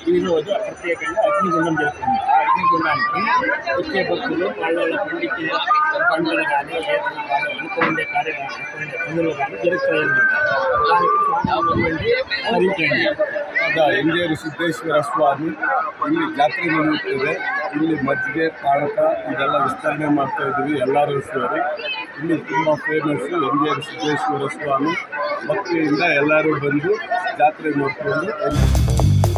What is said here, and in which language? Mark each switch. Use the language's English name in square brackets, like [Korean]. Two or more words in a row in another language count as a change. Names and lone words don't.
[Telugu] ఈ రోజు ప్రత్యేకంగా అగ్నిగుండం జరుగుతుంది. ఆ అగ్నిగుండానికి వచ్చే భక్తులు వాళ్ళ పండించిన పంటలు కానీ ఏదైనా కానీ అనుకునే పనులు కానీ జరుగుతాయన్నమాట. [Kannada] దానికి ಹರಿಕೇಂದ್ರ యంజార ಸಿದ್ದೇಶ್ವರ ಸ್ವಾಮಿ ಇಲ್ಲಿ ಜಾತ್ರೆ ನಡೆಯುತ್ತಿದೆ. ಇಲ್ಲಿ ಮಜ್ಜಿಗೆ ಪಾನಕ ಇದೆಲ್ಲ ವಿಸ್ತರಣೆ ಮಾಡ್ತಾ ಇದ್ದೀವಿ. ಎಲ್ಲರೂ ಸೇರಿ ಇಲ್ಲಿ ತುಂಬ ಫೇಮಸ್ యంజಾರ ಸಿದ್ದೇಶ್ವರ ಸ್ವಾಮಿ. ಭಕ್ತಿಯಿಂದ ಎಲ್ಲರೂ ಬಂದು ಜಾತ್ರೆ ನೋಡಿಕೊಂಡು